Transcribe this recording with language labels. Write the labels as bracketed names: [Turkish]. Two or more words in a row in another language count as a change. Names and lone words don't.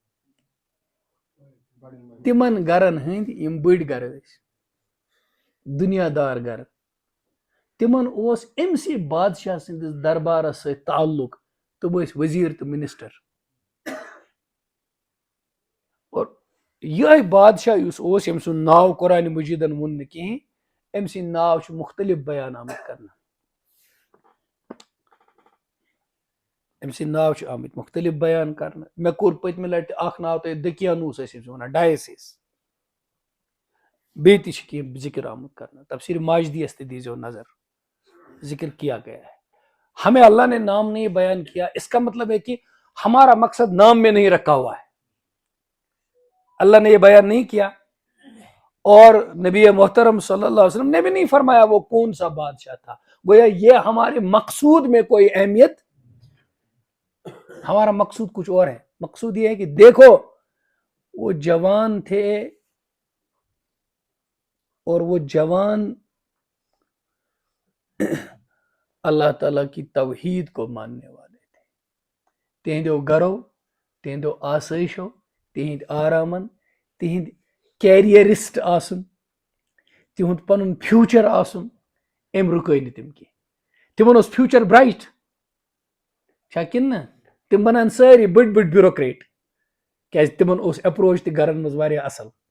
[Kashmiri] تِمن گرن ہٕنٛدۍ یِم بٔڑۍ گرٕ ٲسۍ دُنیا دار گرٕ تِمن اوس أمسٕے بادشاہ سٕنٛدِس دربارس سۭتۍ تعلق تِم ٲسۍ وزیٖر تہٕ منسٹر اور یِہوے بادشاہ یُس اوس ییٚمہِ سُنٛد ناو قرآنِ مجیٖدن ووٚن نہٕ کِہیٖنۍ أمۍ سٕنٛدۍ ناو چھُ مختلف بیان آمٕتۍ کرنہٕ أمۍ سٕنٛدۍ ناو چھِ آمٕتۍ مختلف بیان کرنہٕ مےٚ کوٚر پٔتمہِ لٹہِ اکھ ناو تۄہہِ دقیانوس ٲسۍ أمِس وَنان ڈایسِس بیٚیہِ تہِ چھِ کینٛہہ ذکر آمُت کرنہٕ تفسیر ماجدیس تہِ دیٖزیو نظر [Urdu] ذکر کیا گیا ہے ہمیں اللہ نے نام نہیں بیان کیا اس کا مطلب ہے کہ ہمارا مقصد نام میں نہیں رکھا ہوا ہے اللہ نے یہ بیان نہیں کیا اور نبی محترم [Arabic] صلی اللہ علیہ وسلم [Urdu] نے بھی نہیں فرمایا وہ کون سا بادشاہ تھا گویا یہ ہمارے مقصود میں کوئی اہمیت ہمارا مقصود کچھ اور ہے مقصود یہ ہے کہ دیکھو وہ جوان تھے اور وہ جوان اللہ تعالیٰ کی توحید کو ماننے والے تھے [Kashmiri] تہندیو گرو تہندیو آسٲیشو تہند آرامن تہند کیریرسٹ آسن تہند پنن فیوچر آسن أمۍ رُکٲے نہٕ تِم کینٛہہ تِمن اوس [English] future bright [Kashmiri] چھا کِنہٕ نہ تِم بنان سٲری بٔڑۍ بٔڑۍ بیوروکریٹ کیازِ تِمن اوس اپروچ تہِ گرن منٛز واریاہ اصل